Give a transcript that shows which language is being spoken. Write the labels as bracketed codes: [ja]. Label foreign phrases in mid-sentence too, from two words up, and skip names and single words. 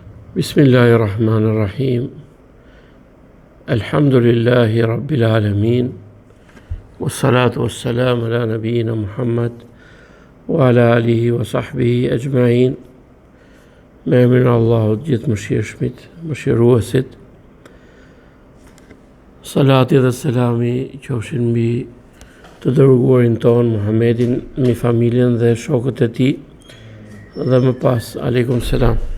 [ar] بسم الله الرحمن الرحيم الحمد لله رب العالمين. والصلاة والسلام على نبينا محمد وعلى آله وصحبه أجمعين. [sq] Me emrin e Allahut gjithë mëshirshmit, mëshiruesit. Salati dhe selami qofshin mbi të dërguarin ton Muhammedin, mbi familjen dhe shokët e tij, dhe më pas [ar] عليكم السلام.